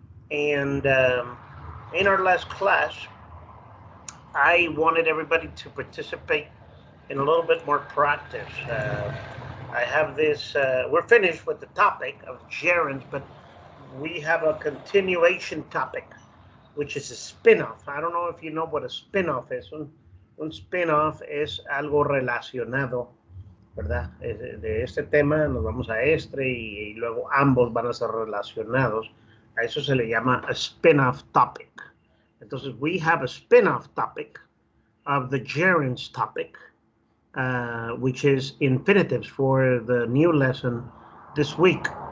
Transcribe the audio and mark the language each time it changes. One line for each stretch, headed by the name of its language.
English: And in our last class, I wanted everybody to participate in a little bit more practice. I have this, we're finished with the topic of gerunds, but we have a continuation topic, which is a spin-off. I don't know if you know what a spin-off is.
Spanish: Un spin-off es algo relacionado, ¿verdad? De este tema nos vamos a este y luego ambos van a ser relacionados. A eso se le llama
English: a spin-off topic. Entonces, we have a spin-off topic of the gerunds topic, which is infinitives for the new lesson this week.